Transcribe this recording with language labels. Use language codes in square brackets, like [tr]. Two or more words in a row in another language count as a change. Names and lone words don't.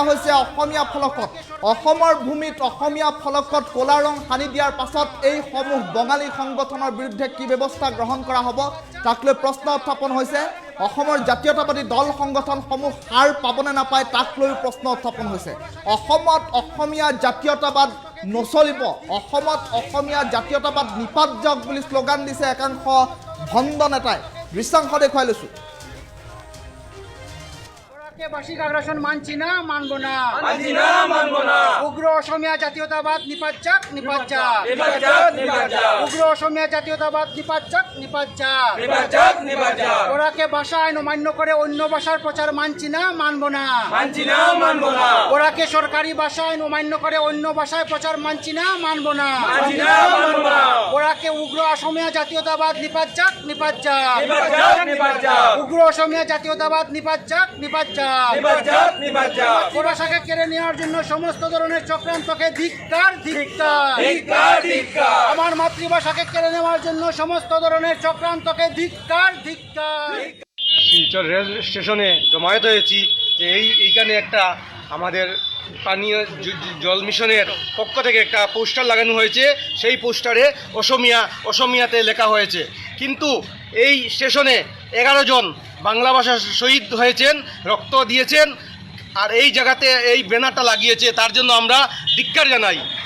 [as] হৈছে অসমীয়া ফলকত অসমৰ ভূমিত অসমীয়া ফলকত কলা ৰং সানি দিয়াৰ পাছত এই সমূহ বঙালী সংগঠনৰ বিৰুদ্ধে কি ব্যৱস্থা গ্ৰহণ কৰা হ'ব তাক লৈ প্ৰশ্ন উত্থাপন হৈছে অসমৰ জাতীয়তাবাদী দল সংগঠনসমূহ হাৰ পাবনে নাপায় তাক লৈ প্ৰশ্ন উত্থাপন হৈছে অসমত অসমীয়া জাতীয়তাবাদ নচলিব অসমত অসমীয়া জাতীয়তাবাদ নিপাত বুলি শ্লোগান দিছে একাংশ ভণ্ড নেতাই দৃশ্যাংশ দেখুৱাই লৈছো [bn] বার্ষিক আগ্রাসন মানছি না মানবো না উগ্র অসমীয়া জাতীয়তাবাদ নিপাত যাক উগ্র অসমীয়া জাতীয়তাবাদ নিপাত যাক ওরাকে ভাষা আইন অমান্য করে অন্য ভাষার প্রচার মানছি না মানবো না ওরাকে সরকারি ভাষা আইন অমান্য করে অন্য ভাষায় প্রচার মানছি না মানবো না ওরাকে উগ্র অসমীয়া জাতীয়তাবাদ নিপাত যাক উগ্র অসমীয়া জাতীয়তাবাদ নিপাত যাক ভাষাকে কেড়ে নেওয়ার জন্য সমস্ত ধরনের চক্রান্তকে ধিক্কার আমার মাতৃভাষাকে কেড়ে নেওয়ার জন্য সমস্ত ধরনের চক্রান্তকে ধিক্কার শিলচর রেল স্টেশনে জমায়েত হয়েছি যে এইখানে একটা আমাদের পানীয় জল মিশনের পক্ষ থেকে একটা পোস্টার লাগানো হয়েছে সেই পোস্টারে অসমিয়াতে লেখা হয়েছে কিন্তু এই স্টেশনে 11 জন বাংলা ভাষা শহীদ হয়েছেন রক্ত দিয়েছেন আর এই জায়গাতে এই ব্যানারটা লাগিয়েছে তার জন্য আমরা ধিক্কার জানাই